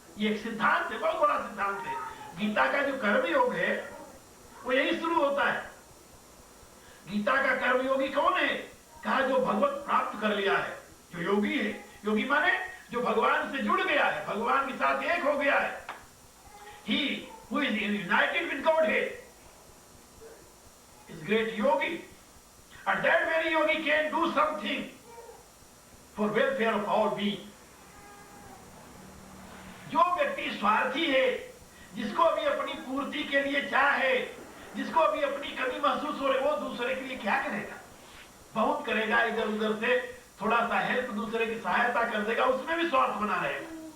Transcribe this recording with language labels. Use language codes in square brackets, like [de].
[hi] ये एक सिद्धांत है, बहुत बड़ा सिद्धांत है। गीता का जो कर्मयोग है वो यही शुरू होता है। गीता का कर्मयोगी कौन है? कहा जो भगवत प्राप्त कर लिया है, जो योगी है। योगी माने जो भगवान से जुड़ गया है, भगवान के साथ एक हो गया है। [en] He who is united with Godhead is great yogi, and that very yogi can do something for welfare of all beings. [hi] जो व्यक्ति स्वार्थी है, जिसको अभी अपनी पूर्ति के लिए चाह है, जिसको अभी अपनी कमी महसूस हो रही, वो दूसरे के लिए क्या करेगा? बहुत करेगा, इधर उधर से थोड़ा सा हेल्प, दूसरे की सहायता कर देगा, उसमें भी स्वार्थ बना रहेगा।